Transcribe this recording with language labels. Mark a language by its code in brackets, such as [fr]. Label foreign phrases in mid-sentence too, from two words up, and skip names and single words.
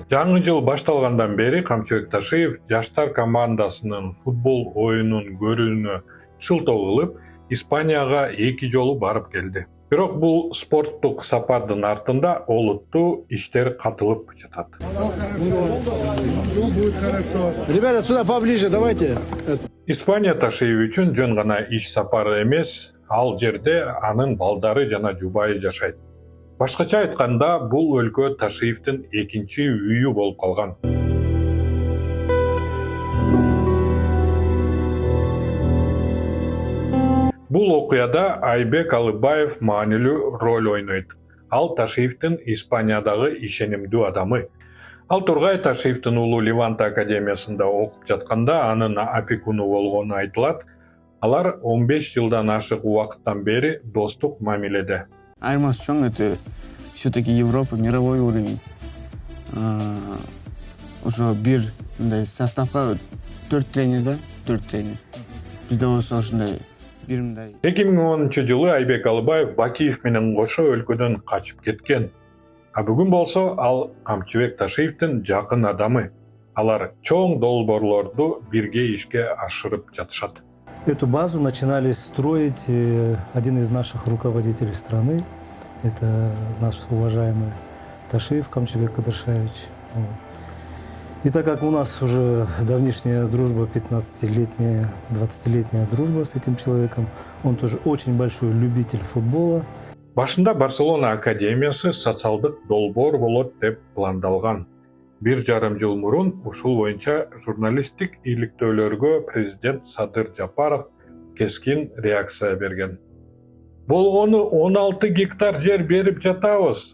[ky] Жаңы жыл башталгандан бери Камчыбек Ташиев жаштар командасынын футбол оюнун көрүүнү шылтоо кылып, Испанияга 2 жолу барып келди. Бирок бул спорттук сапардын артында олуттуу иштер катылып жатат. [ru] Ребята, сюда поближе, давайте. [ky] Испания Ташиев үчүн жөн гана иш сапары эмес, ал жерде анын балдары жана жубайы жашайт. Башкача айтканда, бул өлкө Ташиевдин экинчи үйү болуп калган. Бул окуяда Айбек Алыбаев маанилүү роль ойнойт. Ал Ташиевдин Испаниядагы ишенимдүү адамы. Ал Тургай Ташиевдин уулу Левант академиясында окуп жатканда анын опекуну болгону айтылат. Алар 15 жылдан ашык убакыттан бери достук мамиледе. Айырмасы чоң, [ru] это все-таки Европа, мировой уровень. [ky] Уже бир мындай составка 4 тренер да, 4 тренер. Бизде болсо ушундай бир мындай. 2010-жылы Айбек Алыбаев Бакиев менен кошо өлкөдөн качып кеткен. А бүгүн болсо ал Камчыбек Ташиевдин жакын адамы. Алар чоң долбоорлорду бирге ишке ашырып жатышат. [ru] Эту базу начинали строить один из наших руководителей страны. Это наш уважаемый Ташиев Камчыбек Кадыршаевич. И так как у нас уже давнишняя дружба, 15-летняя, 20-летняя дружба с этим человеком, он тоже очень большой любитель футбола. [ky] Башында Барселона академиясы социалдык долбоор болот деп пландалган. 1,5 жыл мурун ушул боюнча журналисттик иликтөөлөргө президент Садыр Жапаров кескин реакция берген. Болгону 16 гектар жер берип жатабыз.